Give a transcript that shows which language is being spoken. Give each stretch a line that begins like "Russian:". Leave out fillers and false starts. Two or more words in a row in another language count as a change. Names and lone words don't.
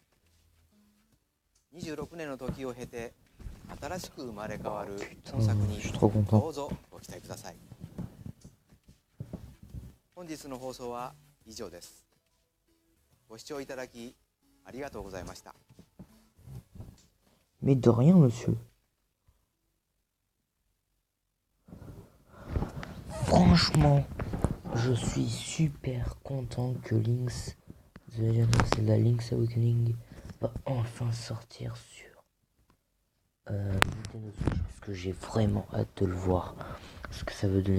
Japanese: 。26 年の時を経て新しく生まれ変わる本作にどうぞご期待ください。本日の放送は以上です。ご視聴いただきありがとうございました。
French: Mais de rien, monsieur. Franchement, je suis super content que Link's Link's Awakening va enfin sortir sur Nintendo Switch, parce que j'ai vraiment hâte de le voir, ce que ça veut donner.